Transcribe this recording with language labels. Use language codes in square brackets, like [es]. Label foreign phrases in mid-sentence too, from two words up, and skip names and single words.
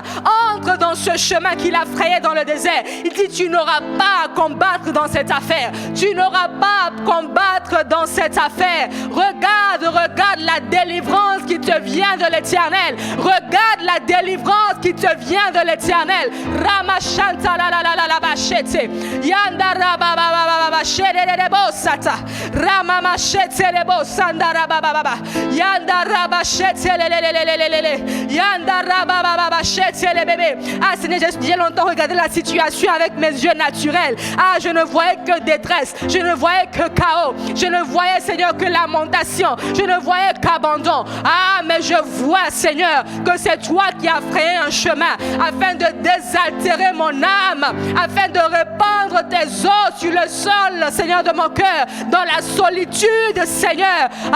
[fr] Entre dans ce chemin qu'il a frayé dans le désert. Il dit, tu n'auras pas à combattre dans cette affaire. Tu n'auras pas à combattre dans cette affaire. Regarde la délivrance qui te vient de l'Éternel. Regarde la délivrance qui te vient de l'Éternel. Ramachanta la la la la la bachete. Yanda raba baba baba shere bosata. Ramamachete bosanda raba baba. Yanda raba chete le. Yanda raba baba chete le bébé. Seigneur, j'ai longtemps regardé la situation avec mes yeux naturels. Je ne voyais que détresse. Je ne voyais que chaos. Je ne voyais, Seigneur, que lamentation. Je ne voyais qu'abandon. Mais je vois, Seigneur, que c'est toi qui as frayé un chemin afin de désaltérer mon âme, afin de répandre tes eaux sur le sol, Seigneur, de mon cœur, dans la solitude, Seigneur.